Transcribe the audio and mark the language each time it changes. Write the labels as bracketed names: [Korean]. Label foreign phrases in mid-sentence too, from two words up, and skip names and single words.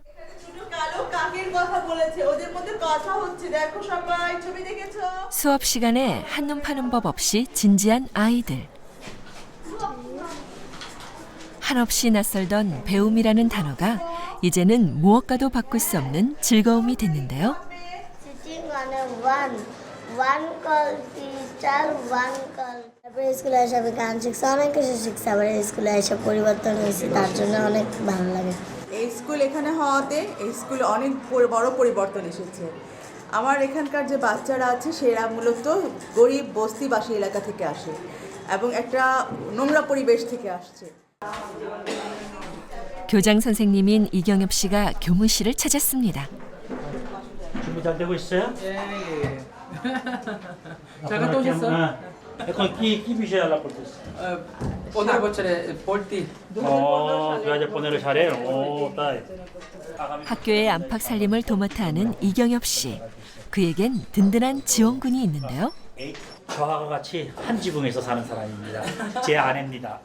[Korean] 수업 시간에 한눈 파는 법 없이 진지한 아이들. 한없이 낯설던 배움이라는 단어가 이제는 무엇과도 바꿀 수 없는 즐거움이 됐는데요. Sitting on a one call teacher, one call. [Bangla] তারপরে স্কুলে এসে আমি গান শিখছি, অনেক কিছু শিখছি। আবার স্কুলে এসে পরিবর্তন হয়েছি, তার জন্য অনেক ভালো লাগে। এই স্কুল এখানে হওয়াতে এই স্কুলে অনেক বড় পরিবর্তন এসেছে। আমার এখানকার যে বাচ্চারা আছে সেরা মূলত গরিব বস্তিবাসী এলাকা থেকে আসে এবং একটা নোংরা পরিবেশ থেকে আসছে। [Korean] 교장 선생님인 이경엽 씨가 교무실을 찾았습니다. 준비 잘 되고 있어요? 예. 잘 갔다 오셨어요? [Bangla] এখন কি বিষয়ে আলাপ করতেছ? [Korean] 오늘 보철에 볼띠. 그래야 번호를 잘해요. তাই. 학교의 안팎 살림을 도맡아 하는 이경엽 씨. 그에겐 든든한 지원군이 있는데요. 저하고 같이 한 지붕에서 사는 사람입니다. 제 아내입니다.